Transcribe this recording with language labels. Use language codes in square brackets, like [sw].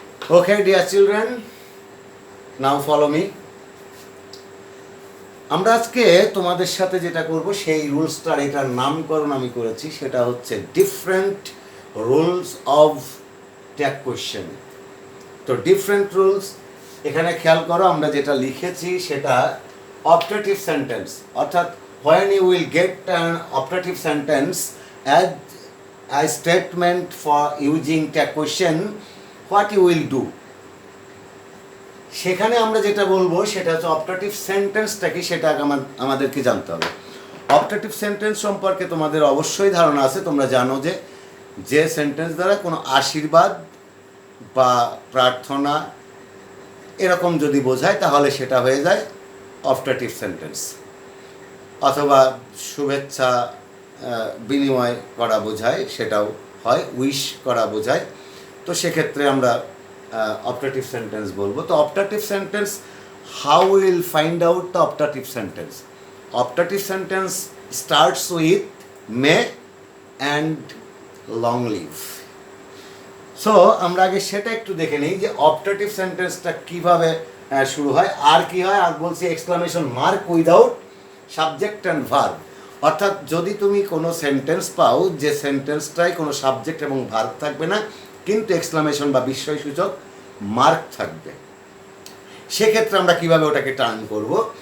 [en] Okay, dear children, now follow me. [bn] আমরা আজকে তোমাদের সাথে যেটা করব সেই রুলসটার এটার নামকরণ আমি করেছি, সেটা হচ্ছে [en] Different rules of tag question. [bn] তো ডিফারেন্ট রুলস এখানে খেয়াল করো, আমরা যেটা লিখেছি সেটা অপটেটিভ সেন্টেন্স, অর্থাৎ [en] when you will get an optative sentence as a statement for using tag question, what you will do, [bn] সেখানে আমরা যেটা বলবো সেটা হচ্ছে অপটেটিভ সেন্টেন্সটা কি সেটা আমাদেরকে জানতে হবে। অপটেটিভ সেন্টেন্স সম্পর্কে তোমাদের অবশ্যই ধারণা আছে, তোমরা জানো যে সেন্টেন্স দ্বারা কোনো আশীর্বাদ বা প্রার্থনা এরকম যদি বোঝায় তাহলে সেটা হয়ে যায় অপটেটিভ সেন্টেন্স, অথবা শুভেচ্ছা বিনিময় করা বোঝায় সেটাও হয়, উইশ করা বোঝায়। তো সেক্ষেত্রে আমরা optative sentence বলবো। [en] তো optative sentence, how we will find out the optative sentence? Optative sentence starts with may and long live. [bn] So আমরা আগে সেটা একটু দেখে নিই যে optative সেন্টেন্সটা কিভাবে শুরু হয় আর কি হয়। আর বলছি [en] exclamation mark without subject and verb, [bn] অর্থাৎ যদি তুমি কোনো সেন্টেন্স পাও যে সেন্টেন্সটায় কোনো সাবজেক্ট এবং ভার্ব থাকবে না কিন্তু এক্সক্লামেশন বা বিস্ময়সূচক মার্ক থাকবে, সেক্ষেত্রে আমরা কিভাবে ওটাকে টার্ন করব।